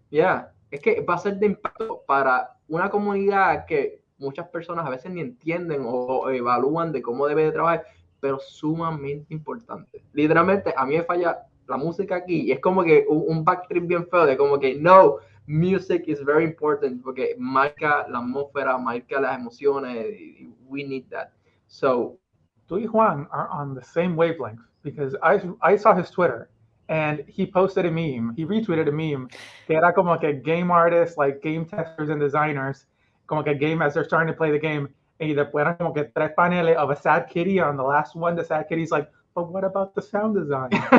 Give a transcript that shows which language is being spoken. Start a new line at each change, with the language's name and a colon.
Spanish: Yeah, es que va a ser de impacto para una comunidad que muchas personas a veces ni entienden o evalúan de cómo debe de trabajar, pero sumamente importante. Literalmente, a mí me falla la música aquí y es como que un backtrip bien feo de como que no,
English: music is very important
Spanish: porque marca la atmósfera, marca las emociones.
English: We need that. So,
Spanish: Tú y Juan
English: are on the same wavelength because I saw his Twitter and he posted a meme. He retweeted a meme
Spanish: que era como que
English: game artists, like game testers and designers,
Spanish: como que
English: game as they're starting to play the game.
Spanish: Y después eran como que tres paneles
English: of a sad kitty. On the last one, the sad kitty's like, but what about the sound design?